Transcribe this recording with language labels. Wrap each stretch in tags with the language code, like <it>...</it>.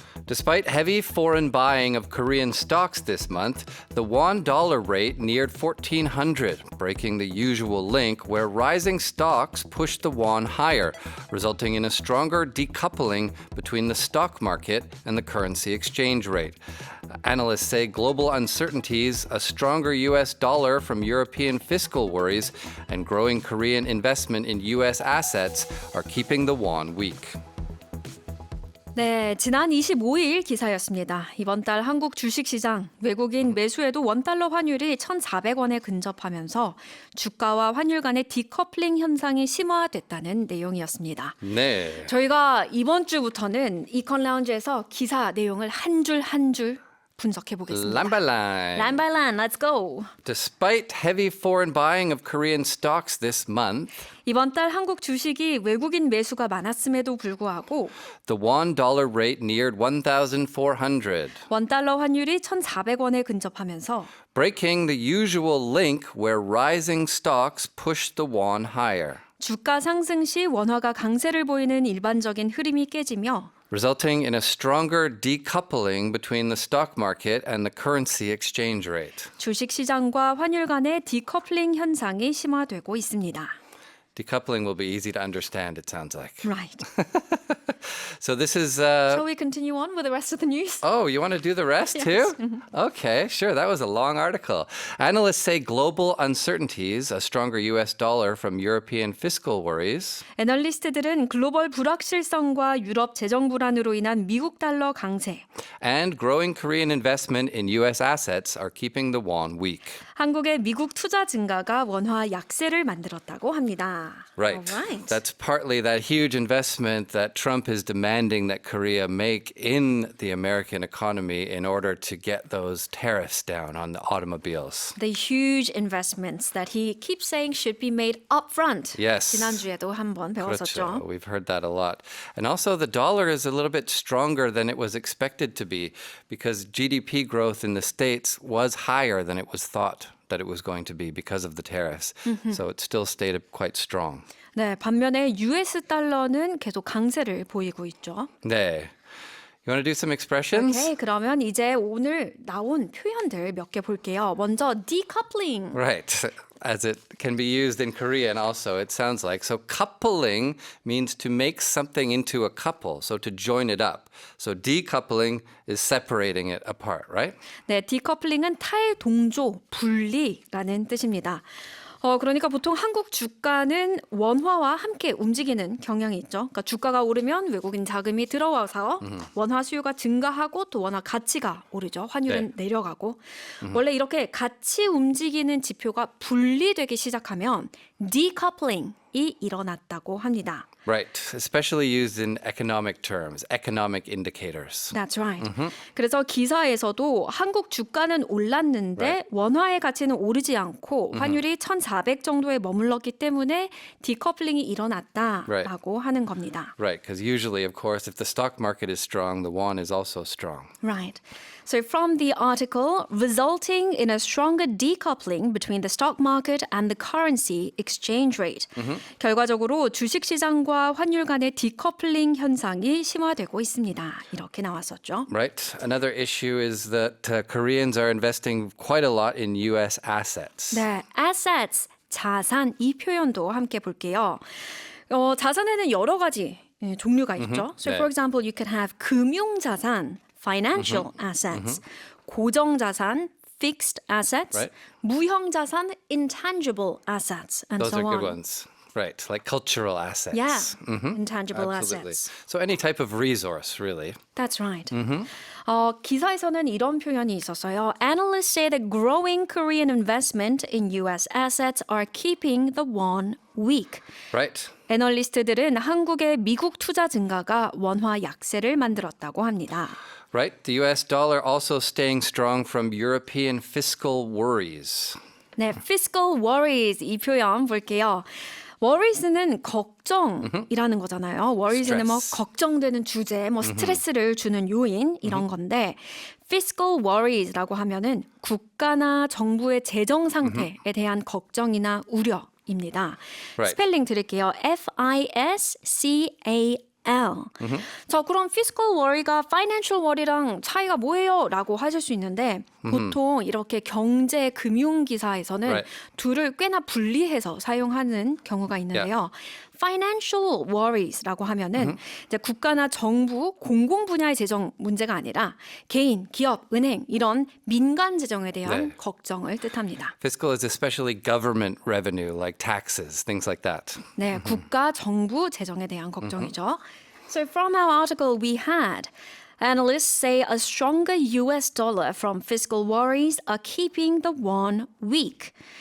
<en>Despite heavy foreign buying of Korean stocks this month, the won-dollar rate neared 1,400, breaking the usual link where rising stocks pushed the won higher, resulting in a stronger decoupling between the stock market and the currency exchange rate. Analysts say global uncertainties, a stronger U.S. dollar from European fiscal worries, and growing Korean investment in U.S. assets are keeping the won weak.</en> <ko>네, 지난 25일 기사였습니다. 이번 달 한국 주식시장 외국인 매수에도 원달러 환율이 1,400원에 근접하면서 주가와 환율 간의 디커플링 현상이 심화됐다는 내용이었습니다. 네. 저희가 이번 주부터는 이컨 라운지에서 기사 내용을 한 줄 한 줄 분석해 보겠습니다.</ko> <en>Line by line. Line by line, let's go. Despite heavy foreign buying of Korean stocks this month,</en> <ko>이번 달 한국 주식이 외국인 매수가 많았음에도 불구하고</ko> <en>the won-dollar rate neared 1,400,</en> <ko>원달러 환율이 1,400원에 근접하면서</ko> <en>breaking the usual link where rising stocks pushed the won higher,</en> <ko>주가 상승 시 원화가 강세를 보이는 일반적인 흐름이 깨지며</ko> <en>resulting in a stronger decoupling between the stock market and the currency exchange rate.</en> <ko>주식 시장과 환율 간의 디커플링 현상이 심화되고 있습니다.</ko> <en>Decoupling will be easy to understand, it sounds like. Right. So this is... Shall we continue on with the rest of the news? Oh, you want to do the rest too? Okay, sure. That was a long article. Analysts say global uncertainties, a stronger U.S. dollar from European fiscal worries, 애널리스트들은 글로벌 불확실성과 유럽 재정 불안으로 인한 미국 달러 강세, and growing Korean investment in U.S. assets are keeping the won weak. 한국의 미국 투자 증가가 원화 약세를 만들었다고 합니다. Right. All right. That's partly that huge investment that Trump is demanding that Korea make in the American economy in order to get those tariffs down on the automobiles. The huge investments that he keeps saying should be made upfront. Yes.</en> <ko>지난주에도 한번 배웠었죠. 그렇죠.</ko> <en>We've heard that a lot. And also the dollar is a little bit stronger than it was expected to be because GDP growth in the States was higher than it was thought that it was going to be because of the tariffs. So it still stayed quite strong.</en> <ko>네, 반면에 US 달러는 계속 강세를 보이고 있죠. 네.</ko> <en>You want to do some expressions?</en> <ko>오케이, 그러면 이제 오늘 나온 표현들 몇 개 볼게요. 먼저 decoupling.</ko> <en>Right. As it can be used in Korean also, it sounds like. So coupling means to make something into a couple, so to join it up. So decoupling is separating it apart, right?</en> <ko>네, decoupling은 탈동조, 분리라는 뜻입니다. 그러니까 보통 한국 주가는 원화와 함께 움직이는 경향이 있죠. 그러니까 주가가 오르면 외국인 자금이 들어와서 원화 수요가 증가하고 또 원화 가치가 오르죠. 환율은 내려가고. 원래 이렇게 같이 움직이는 지표가 분리되기 시작하면 decoupling이 일어났다고 합니다.</ko> <en>Right. Especially used in economic terms, economic indicators. That's right.</en> <ko>그래서 기사에서도 한국 주가는 올랐는데 원화의 가치는 오르지 않고 환율이 1,400 정도에 머물렀기 때문에 디커플링이 일어났다라고 하는 겁니다.</ko> <en>Right, because usually, of course, if the stock market is strong, the won is also strong. Right. So from the article, resulting in a stronger decoupling between the stock market and the currency exchange rate.</en> <ko>결과적으로 주식 시장과 환율 간의 디커플링 현상이 심화되고 있습니다. 이렇게 나왔었죠.</ko> <en>Right. Another issue is that Koreans are investing quite a lot in U.S. assets.</en> <ko>네, assets, 자산 이 표현도 함께 볼게요. 자산에는 여러 가지 종류가 있죠.</ko> <en>So for example, you could have 금융자산, financial assets, 고정자산, fixed assets, Right. 무형자산, intangible assets, and Those so are on. good ones. Right, like cultural assets. Yeah, intangible Absolutely. assets. So any type of resource, really. That's right.</en> <ko>기사에서는 이런 표현이 있었어요.</ko> <en>Analysts say that growing Korean investment in U.S. assets are keeping the won weak. Right.</en> <ko>애널리스트들은 한국의 미국 투자 증가가 원화 약세를 만들었다고 합니다.</ko> <en>Right. The US dollar also staying strong from European fiscal worries.</en> <ko>네, fiscal worries 이 표현 볼게요. worries는 걱정이라는 거잖아요. worries는 뭐</ko> <en>Stress.</en> <ko>걱정되는 주제, 뭐 스트레스를 주는 요인 이런 건데 fiscal worries라고 하면은 국가나 정부의 재정 상태에 대한 걱정이나 우려입니다.</ko> <en>Right.</en> <ko>스펠링 드릴게요. FISCAL. 자, 그럼 fiscal worry가 financial worry랑 차이가 뭐예요? 라고 하실 수 있는데 보통 이렇게 경제 금융 기사에서는</ko> <en>Right.</en> <ko>둘을 꽤나 분리해서 사용하는 경우가 있는데요. financial worries라고 하면은 이제 국가나 정부 공공 분야의 재정 문제가 아니라 개인, 기업, 은행 이런 민간 재정에 대한 네. 걱정을 뜻합니다.</ko> <en>Fiscal is especially government revenue, like taxes, things like that.</en> <ko>네, 국가 정부 재정에 대한 걱정이죠.</ko> <en>So from our article we had analysts say a stronger US dollar from fiscal worries are keeping the won weak.</en>